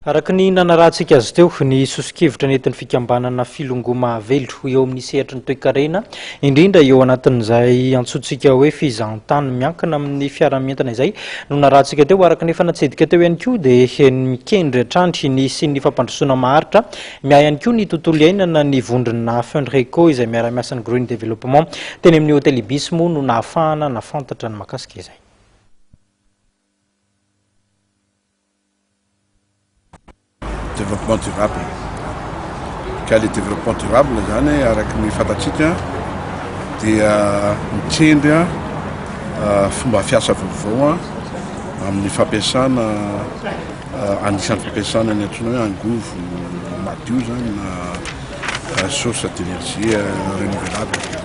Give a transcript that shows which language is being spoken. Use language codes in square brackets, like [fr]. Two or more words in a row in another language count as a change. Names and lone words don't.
[mg] Araka ny nanarahantsika azy teo ny sosikevitra nentin'ny fikambanana filongoma velotro eo amin'ny sehatra ny toe-karena indrindra eo anatin'izay antsointsika hoe fizahantany miankina amin'ny fiaramentana izay no narahantsika teo araka nefa natsedika teo ihany koa dia mikendry hatrandry ny sy ny fampandrosoana maharitra miahy ihany koa ny tontolo iainana ny vondrona Fenreco izay miara-miasa ny Green Development teny amin'ny hôtely Ibis moa no nahafahana nafantatra ny makasika izay. [fr] Développement durable. Quel est le développement durable? Avec les [mg] fantatsika dia mitendry fomba fiasa vaovao amin'ny fampiasana anisan'ny fampiasana ny antsoina hoe angovo madio zany na [fr] source d'énergie renouvelable.